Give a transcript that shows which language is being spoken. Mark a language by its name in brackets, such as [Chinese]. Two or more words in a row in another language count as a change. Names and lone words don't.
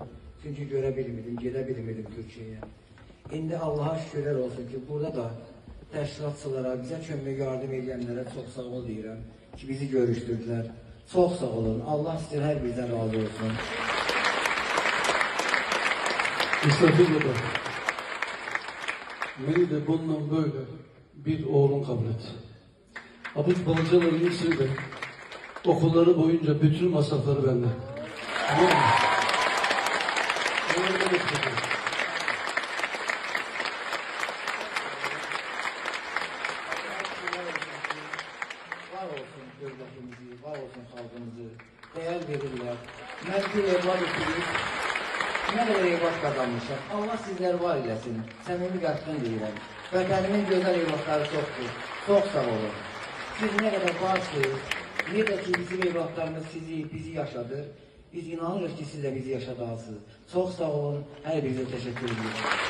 [Azerbaijani] Çünki görə bilmirdim, gedə bilmirdim Türkiyəyə. İndi Allah'a şükürlər olsun ki, burada da təşkilatçılara, bizə kömək yardım edənlərə çox sağ ol deyirəm ki, bizi görüşdürdülər. Çox sağ olun, Allah sizin hər bizdən razı olsun. [Turkish] İsrafil baba, beni de bundan böyle bir oğlum kabul et. Abuç Balıcaların ikisi de okulları boyunca bütün masrafları benden. Tamam mı? Var olsun devletimizi, var olsun halkımızı, değer verirler. Ben bir evlat okuyup, ne kadar evlat kazanmışım. [Azerbaijani] Allah [Turkish] sizler var eylesin, [Azerbaijani] samimi qəlbdən deyirəm. Vətənimin gözəl evlatları çoxdur, çox sağ olun. [Turkish] Siz ne kadar varsınız, ne de ki bizim evlatlarımız bizi yaşadır. Biz inanırız ki siz de bizi yaşadığınızsınız. Çok sağ olun, her birinize teşekkür ediyorum.